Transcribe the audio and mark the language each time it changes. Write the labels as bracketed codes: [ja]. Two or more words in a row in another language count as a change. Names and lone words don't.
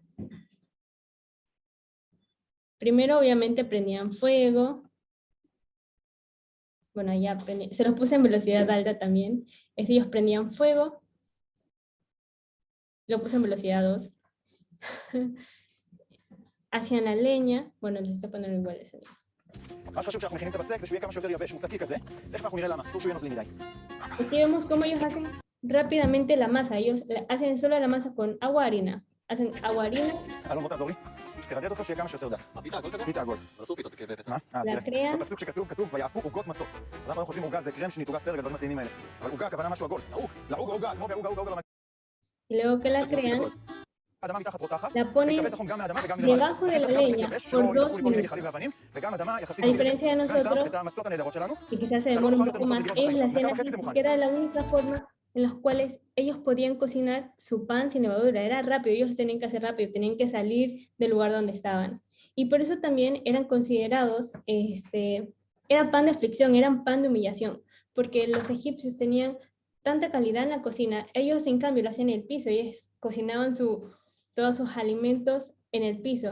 [es] Primero, obviamente, prendían fuego. Bueno, ya se los puse en velocidad alta también. Ellos prendían fuego. Lo puse en velocidad 2. Hacían la leña. Bueno, les estoy poniendo igual ese día. [he] מה שחשוב כשאנחנו מכינים את הבצק זה שהוא יהיה כמה שיותר יבש, מוצקי כזה. תכף אנחנו נראה למה, אסור שהוא יהיה נוזלי מדי. [es] Aquí vemos cómo ellos hacen rápidamente la masa. Ellos hacen solo la masa con agua, harina. Hacen agua, harina, [he] אלון, בוא תעזור לי. תרדד אותו שיהיה כמה שיותר דק. הפיתה עגול כזה? פיתה עגול. אבל עשו פיתות בפסח. מה? אז [es] la [he] תראה, [es] crean [he] בפסוק שכתוב ויעפו עוגות מצות. אז אנחנו חושבים עוגה זה קרם שנתעוגת פרק ודברים מתאימים האלה. אבל עוגה הכוונה משהו עגול. לעוג עוגה, כמו בעוגה. [es] y luego que la crean, [he] האדמה מתחת רותחת, [es] la ponen [he] ותקבל תחום גם מהאדמה וגם מלמעלה. [es] debajo de la leña por 2 [he] כל מיני [es] minutos. [he] גחלים ואבנים, וגם אדמה יחסית [es] A diferencia de [he] כאן שם [es] nosotros, [he] את המצות הנהדרות שלנו. [es] que quizás se demora un poco más, ellos la hacían así, que era la única forma en las cuales ellos podían cocinar su pan sin levadura. Era rápido, ellos tenían que hacer rápido, tenían que salir del lugar donde estaban. Y por eso también eran considerados, era pan de aflicción, eran pan de humillación, porque los egipcios tenían tanta calidad en la cocina, ellos en cambio lo hacían en el piso, ellos cocinaban todos sus alimentos en el piso.